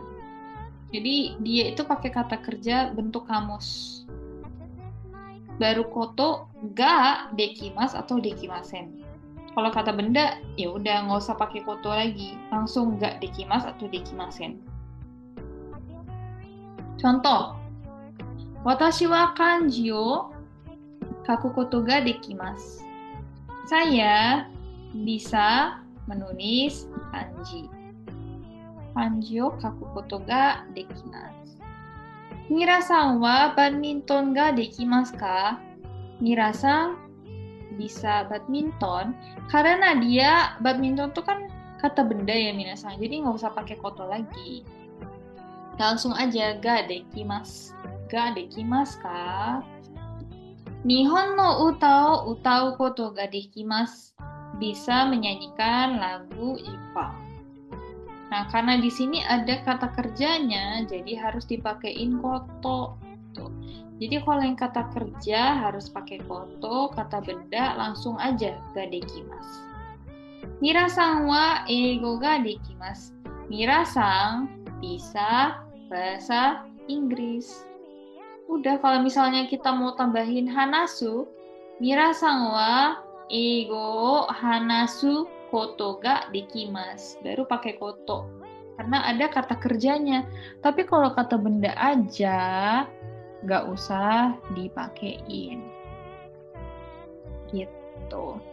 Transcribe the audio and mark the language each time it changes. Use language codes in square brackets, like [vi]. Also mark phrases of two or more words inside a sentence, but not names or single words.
[id] Jadi dia itu pakai kata kerja bentuk kamus. Baru [ja] ことができます [id] atau dekimasen. Kalau kata benda ya udah nggak usah pakai koto lagi, langsung [ja] ができます [id] atau dekimasen. Contoh, [ja] 私は漢字を書くことができます. [id] Saya bisa menulis kanji. [ja] 漢字を書くことができます. Mira-sanはバドミントンができますか? [id] Mira-san bisa badminton karena dia badminton tuh kan kata benda ya minasan. Jadi nggak usah pakai koto lagi. Langsung aja [ja] ができます. ができますか? 日本の歌を歌うことができます. [id] Bisa menyanyikan lagu Jepang. Nah, karena di sini ada kata kerjanya, jadi harus dipakein koto. Tuh. Jadi kalau yang kata kerja harus pakai koto, kata benda langsung aja [ja] ができます. Mira-sanは英語ができます. [id] Mira-san bisa bahasa Inggris. Udah, kalau misalnya kita mau tambahin hanasu, [ja] Mira-sanは英語話すことができます. [id] Baru pakai koto. Karena ada kata kerjanya. Tapi kalau kata benda aja, nggak usah dipakein. Gitu.